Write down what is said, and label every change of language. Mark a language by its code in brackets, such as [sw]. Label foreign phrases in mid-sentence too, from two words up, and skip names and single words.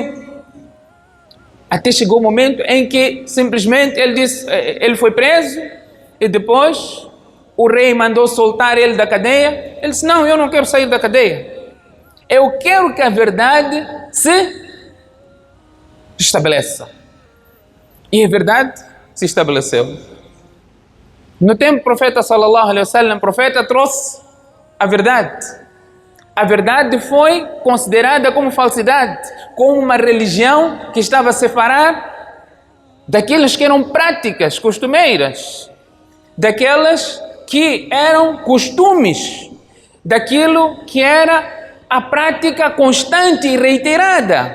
[pt] Até chegou o momento em que simplesmente ele foi preso e depois o rei mandou soltar ele da cadeia. Ele disse: não, eu não quero sair da cadeia. Eu quero que a verdade se estabeleça. E a verdade se estabeleceu. No tempo do profeta [ar] صلى الله عليه وسلم, [pt] o profeta trouxe a verdade. A verdade foi considerada como falsidade, como uma religião que estava a separar daquelas que eram práticas costumeiras, daquelas que eram costumes, daquilo que era a prática constante e reiterada.